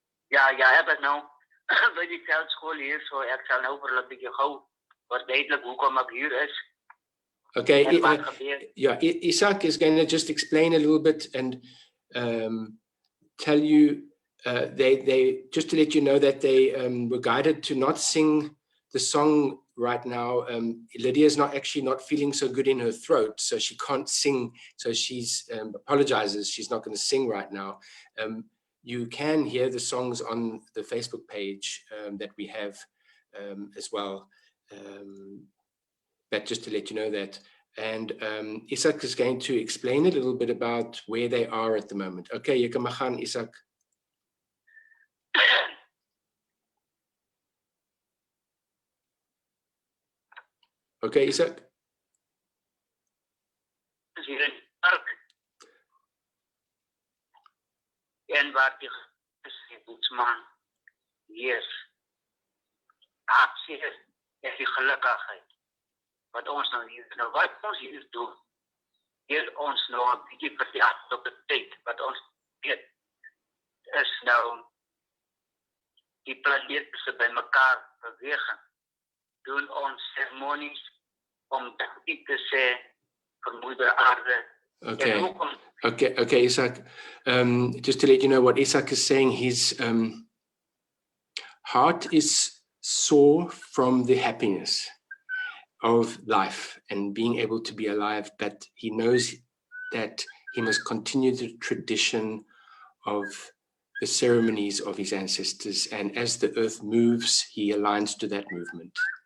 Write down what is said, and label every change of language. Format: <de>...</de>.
<af>Ja, ek is nou by die veldskool hier, so ek sal nou vir 'n bietjie gou verduidelik hoekom ek hier is.</af> <en>Okay, Izak is going to just explain a little bit and tell you, they just to let you know that they were guided to not sing the song right now. Lydia is actually not feeling so good in her throat, so she can't sing. So she's apologizes. She's not going to sing right now. You can hear the songs on the Facebook page that we have as well. But just to let you know that. And Izak is going to explain a little bit about where they are at the moment.</en> <af>Okay, jy kan maar gaan, Izak.</af> <en>Okay, Izak.</en> <af>Hier in die park. En waar die Boesman is. Aksie is die gelukkigheid. Wat ons nou hier, wat ons hier doen, hier ons nou 'n bietjie vertel op die tyd, wat ons weet, is nou die planeet se bymekaar beweging, doen ons seremonies om dankie te sê vir moeder aarde.</af> <en>Okay, Izak, just to let you know what Izak is saying, his heart is sore from the happiness of life and being able to be alive, but he knows that he must continue the tradition of the ceremonies of his ancestors, and as the earth moves, he aligns to that movement.</en>